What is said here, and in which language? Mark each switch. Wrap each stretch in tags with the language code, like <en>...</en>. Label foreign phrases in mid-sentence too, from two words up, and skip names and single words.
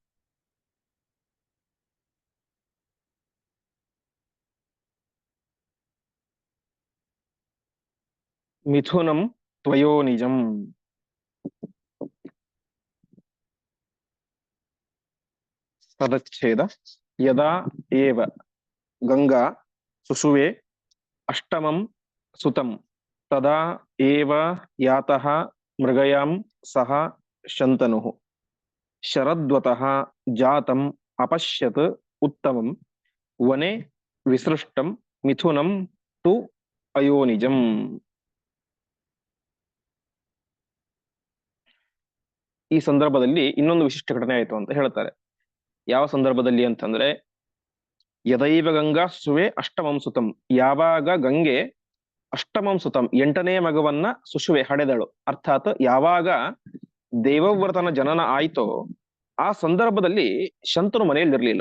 <sa>ಮಿಥುನಂ ತ್ವಯೋನಿಜಂ.</sa> <kn>ಪದಚ್ಛೇದ.</kn> <sa>ಯದಾ ಏವ ಗಂಗಾ ಸುಷುವೆ ಅಷ್ಟಮಂ ಸುತಂ ತದಾ ಏವ ಯಾತಃ ಮೃಗಯಾಂ ಸಹ ಶಂತನುಃ. ಶರದ್ವತಃ ಜಾತಂ ಅಪಶ್ಯತ್ ಉತ್ತಮಂ ವನೆ ವಿಸೃಷ್ಟಂ ಮಿಥುನಂ ತು ಅಯೋನಿಜಂ.</sa> <kn>ಈ ಸಂದರ್ಭದಲ್ಲಿ ಇನ್ನೊಂದು ವಿಶಿಷ್ಟ ಘಟನೆ ಆಯಿತು ಅಂತ ಹೇಳ್ತಾರೆ. ಯಾವ ಸಂದರ್ಭದಲ್ಲಿ ಅಂತಂದ್ರೆ,</kn> <sa>ಯದೈವ ಗಂಗಾ ಸುವೆ ಅಷ್ಟಮಂ ಸುತಂ,</sa> <kn>ಯಾವಾಗ ಗಂಗೆ</kn> <sa>ಅಷ್ಟಮಂ ಸುತಂ</sa> <kn>8ನೇ ಮಗವನ್ನ ಸುಷುವೆ ಹಡೆದಳು, ಅರ್ಥಾತ್ ಯಾವಾಗ ದೇವವ್ರತನ ಜನನ ಆಯ್ತೋ ಆ ಸಂದರ್ಭದಲ್ಲಿ ಶಂತನು ಮನೆಯಲ್ಲಿರ್ಲಿಲ್ಲ.</kn>